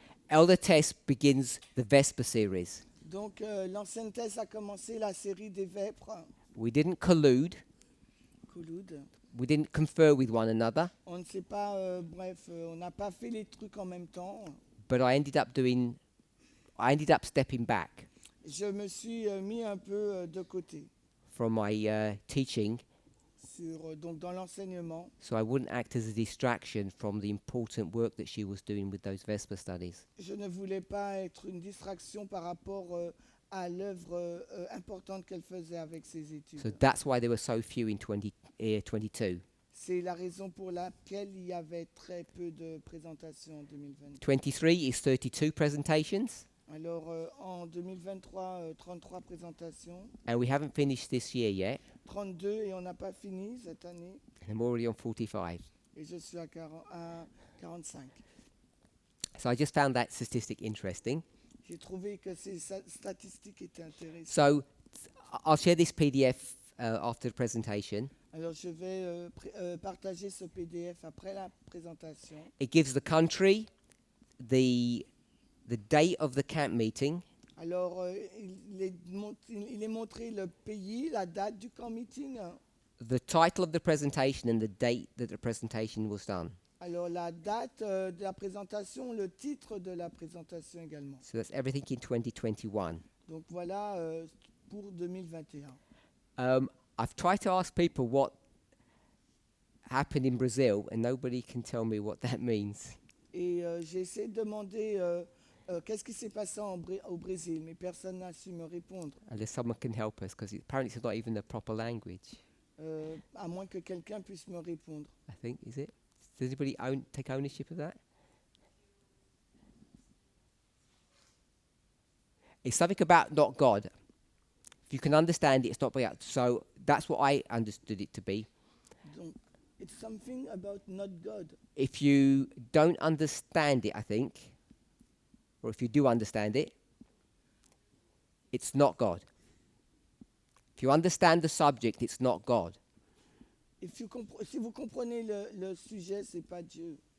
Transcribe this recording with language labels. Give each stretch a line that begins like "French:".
English: Elder Test begins the Vesper series.
French: Donc, l'ancienne thèse a commencé la série des Vêpres.
English: We didn't collude. Couloud. We didn't confer with one another.
French: On ne sait pas, on n'a pas fait les trucs en même temps.
English: But I ended up stepping back
French: Je me suis mis un peu de côté
English: from my teaching
French: donc dans l'enseignement.
English: so I wouldn't act as a distraction from the important work that she was doing with those Vesper studies.
French: Je ne voulais pas être une distraction par rapport à l'œuvre importante qu'elle faisait avec ses études.
English: So that's why there were so few in 2022.
French: C'est la raison pour laquelle il y avait très peu de présentations en 2023.
English: 23 is 32 presentations,
French: Alors en 2023, 33 présentations,
English: and we haven't finished this year yet,
French: 32 et on n'a pas fini cette année.
English: and I'm already on 45.
French: Et je suis à 45.
English: So I just found that statistic interesting.
French: J'ai trouvé que ces statistiques étaient intéressantes.
English: So I'll share this PDF after the presentation.
French: Alors je vais partager ce PDF après la présentation.
English: It gives the country, the date of the camp meeting,
French: Alors il est montré le pays, la date du camp meeting.
English: the title of the presentation, and the date that the presentation was done.
French: Alors la date de la présentation, le titre de la présentation également.
English: So that's everything in 2021.
French: Donc voilà pour 2021.
English: I've tried to ask people what happened in Brazil, and nobody can tell me what that means.
French: Et j'ai essayé de demander qu'est-ce qui s'est passé au Brésil, mais personne n'a su me répondre.
English: Unless someone can help us, because apparently it's not even a proper language.
French: À moins que quelqu'un puisse me répondre.
English: I think, is it? Does anybody take ownership of that? It's something about not God. If you can understand it, it's not God. So that's what I understood it to be. Donc, it's something about not God. If you don't understand it, I think, or if you do understand it, it's not God. If you understand the subject, it's not God.
French: Si vous comprenez le sujet, c'est pas Dieu.